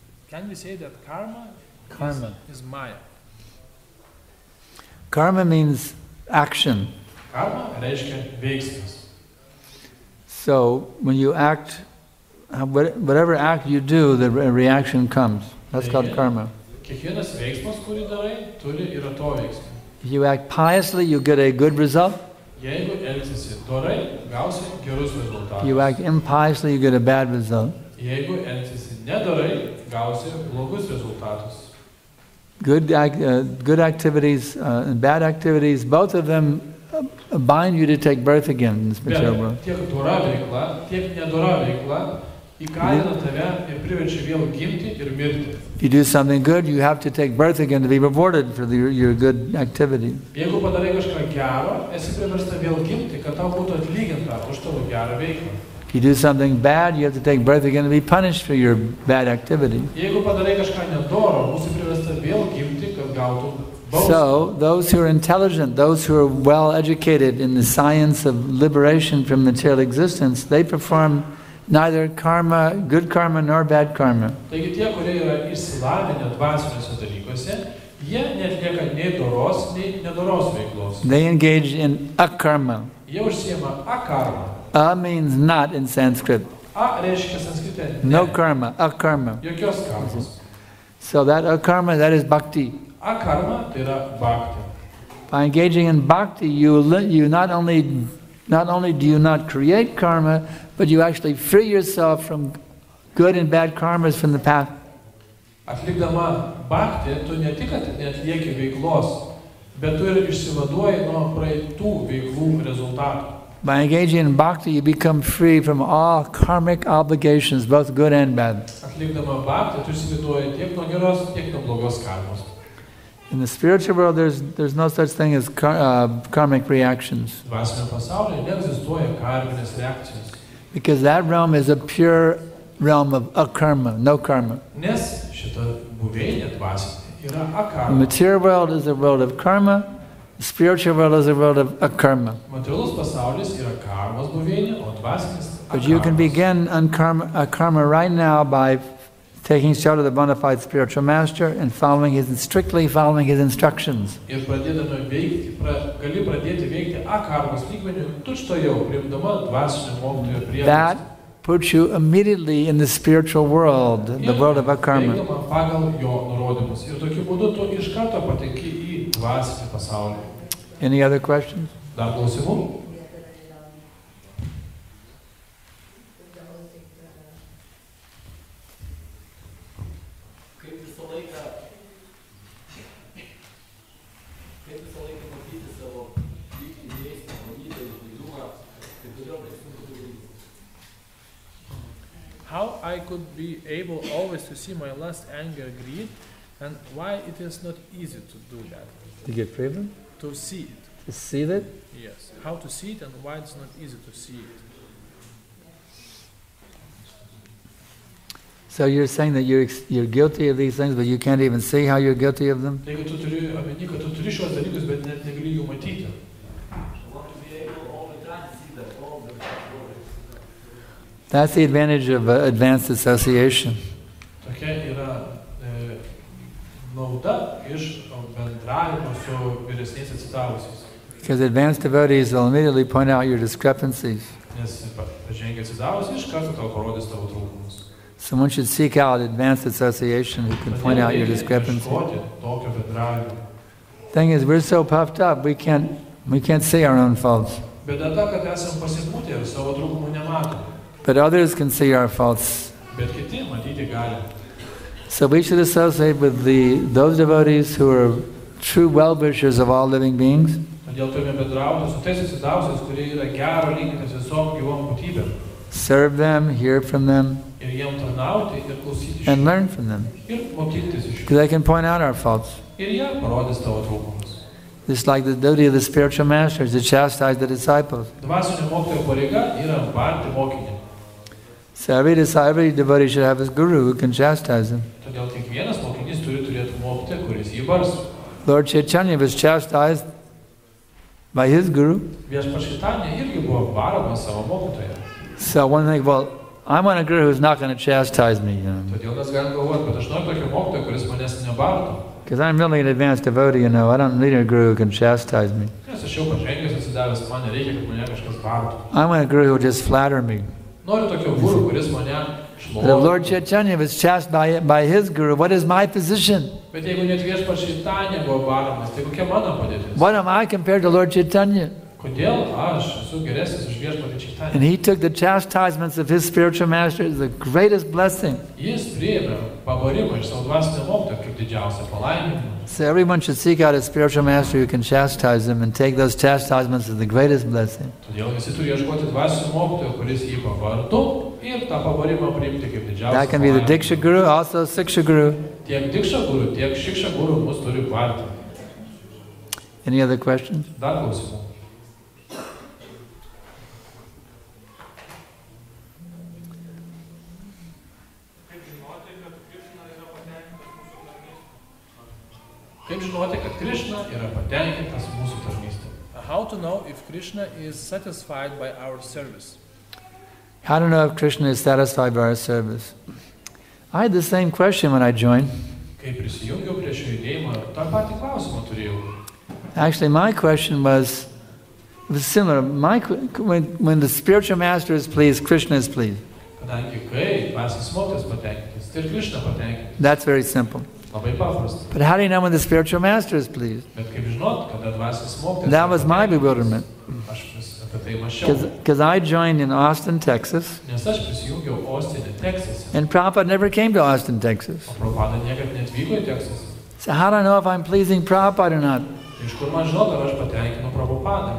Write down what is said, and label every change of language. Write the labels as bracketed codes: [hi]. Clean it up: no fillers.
[en] Can we say that karma is maya? Karma means action. [lt] Karma reiškia veiksmas. [en] So when you act, whatever act you do, the reaction comes. That's called karma. [lt] Kiekvienas veiksmas, kurį darai, turi ir atoveiksmį. [en] If you act piously, you get a good result. [lt] Jeigu elgsiesi dorai, gausi gerus rezultatus. [en] You act impiously, you get a bad result. [lt] Jeigu elgsiesi nedorai, gausi blogus rezultatus. [en] Good activities and bad activities, both of them bind you to take birth again in this material world. [lt] Tiek dora veikla, tiek nedora veikla įkalina tave ir priverčia vėl gimti ir mirti. [en] If you do something good, you have to take birth again to be rewarded for your good activity. [lt] Jeigu padarai kažką gero, esi priversta vėl gimti, kad tau būtų atlyginta už tavo gerą veiklą. [en] If you do something bad, you have to take birth again to be punished for your bad activity. [lt] Jeigu padarai kažką nedoro, būsi priversta vėl gimti, kad gautum bausmę. [en] So, those who are intelligent, those who are well educated in the science of liberation from material existence, they perform neither karma, good karma nor bad karma. [lt] Taigi tie, kurie yra išsilavinę dvasiniuose dalykuose, jie neatlieka nei doros, nei nedoros veiklos. [en] They engage in akarma. [lt] Jie užsiema akarma. [en] A means not in Sanskrit. [lt] A reiškia sanskrite ne. [en] No karma, akarma. [lt] Jokios karmos. [en] So that akarma, that is bhakti. [lt] Akarma tai yra bhakti. [en] By engaging in bhakti, you not only do you not create karma, but you actually free yourself from good and bad karmas from the path. [lt] Atlikdama bhakti, tu ne tik atlieki veiklos, bet tu ir išsivaduoji nuo praeitų veiklų rezultatų. [en] By engaging in bhakti, you become free from all karmic obligations, both good and bad. [lt] Atlikdama bhakti, tu išsivaduoji tiek nuo geros, tiek nuo blogos karmos. [en] In the spiritual world, there's no such thing as karmic reactions. [lt] Dvasinio pasaulyje neegzistuoja karminės reakcijos. [en] Because that realm is a pure realm of akarma, no karma. [lt] Nes šita buveinė dvasinė yra [en] The [lt] akarma. [en] material world is a world of karma, the spiritual world is a world of akarma. [lt] Materialus pasaulis yra karmos buveinė, o dvasinis [en] But you can [lt] akarmos. [en] begin akarma right now by taking shelter of the bona fide spiritual master and strictly following his instructions. [lt] Ir pradėdama veikti, gali pradėti veikti akarmos lygmeniu, tučtojau, priimdama dvasinio mokytojo priemonės. [en] That puts you immediately in the spiritual world, the world of akarma. [lt] Veikdama pagal jo nurodymus. Ir tokiu būdu tu iš karto patenki į dvasinį pasaulį. [en] Any other questions? [lt] Dar klausimų? Kaip visą laiką matyti savo pyktį, dėsnį, valytą, išlaidumą, tai kodėl tai sunku padaryti? [en] How I could be able always to see my lust, anger, greed, and why it is not easy to do that? To get free of them? To see it. To see that? Yes. How to see it and why it's not easy to see it. So you're saying that you're guilty of these things, but you can't even see how you're guilty of them? [lt] Taigi tu turi omeny, kad tu turi šios dalykus, bet net negali jų matyti. [en] That's the advantage of advanced association. [lt] Tokia yra nauda iš bendravimo su vyresniais atsidavusiais. [en] Because advanced devotees will immediately point out your discrepancies. [lt] Nes pažengia atsidavusiai, iš karto tau parodys tavo trūkumus. [en] Someone should seek out advanced association who can point out your discrepancies. [lt] Tokio bendravimo. [en] Thing is, we're so puffed up, we can't see our own faults. [lt] Bėda ta, kad esam pasipūtę ir savo trūkumų nematom. [en] But others can see our faults. [lt] Bet kiti matyti gali. [en] So we should associate with those devotees who are true well-wishers of all living beings. [lt] Todėl turime bendrauti su tais atsidausiais, kurie yra gero linkintis visom gyvom būtybėm. [en] Serve them, hear from them, [lt] Ir jiem tarnauti ir klausyti iš [en] and [lt] jų. [en] learn from them. [lt] Ir mokytis iš jų. [en] Because they can point out our faults. [lt] Ir jie parodys tavo trūkumus. [en] Just like the duty of the spiritual masters to chastise the disciples. [lt] Dvasinio mokytojo pareiga yra barti mokinį. [en] So every devotee should have his guru who can chastise him. [lt] Todėl kiekvienas mokinys turi turėti mokytoją, kuris jį bars. [en] Lord Chaitanya was chastised by his guru. [lt] Viešpats Chaitanya irgi buvo baromas savo mokytojo. [en] So one thing, well, I want a guru who's not going to chastise me. [lt] Todėl mes galim galvoti, kad aš noriu tokio mokytojo, kuris manęs nebartų. [en] Because I'm really an advanced devotee, I don't need a guru who can chastise me. [lt] Nes aš jau pažengęs atsidavęs, man nereikia, kad mane kažkas bartų. [en] I want a guru who will just flatter me. [lt] Noriu tokio guru, kuris mane [en] But if Lord Chaitanya was chastised by his guru, what is my position? [lt] Bet jeigu net Viešpats Chaitanya buvo baromas, tai kokia mano padėtis? [en] What am I compared to Lord Chaitanya? [lt] Kodėl aš esu geresnis už Viešpatį Chaitanya? [en] And he took the chastisements of his spiritual master as the greatest blessing. [lt] Jis priėmė pabarimą iš savo dvasinio mokytojo kaip didžiausią palaiminimą. [en] So everyone should seek out a spiritual master who can chastise them and take those chastisements as the greatest blessing. [lt] Todėl visi turi ieškoti dvasinio mokytojo, kuris jį pavartų ir tą pabarimą priimti kaip didžiausią [en] That can be the Diksha Guru, also Siksha Guru. [lt] Tiek Diksha Guru, tiek Šiksha Guru mus turi barti. [en] Any other questions? [lt] Dar klausimų. Kaip žinoti, kad Krishna yra patenkintas mūsų tarnystė? [en] How to know if Krishna is satisfied by our service? How to know if Krishna is satisfied by our service? I had the same question when I joined. [lt] Kai prisijungiau prie šio judėjimo, tą patį klausimą turėjau. [en] Actually, my question was similar. When the spiritual master is pleased, Krishna is pleased. [lt] Kadangi kai dvasinis mokytojas patenkintas, tai ir Krishna patenkintas. [en] That's very simple. [lt] Labai paprasta. [en] But how do you know when the spiritual master is pleased? [lt] Bet kaip žinot, kada dvasinis mokytojas. [en] That was my bewilderment. [lt] Aš apie tai mąsčiau. [en] Because I joined in Austin, Texas. [lt] Nes aš prisijungiau Austine, Teksase. [en] And Prabhupada never came to Austin, Texas. [lt] O Prabhupada niekad neatvyko į Teksasą. [en] So how do I know if I'm pleasing Prabhupada or not? [lt] Iš kur man žinot, ar aš patenkinu Prabhupadą?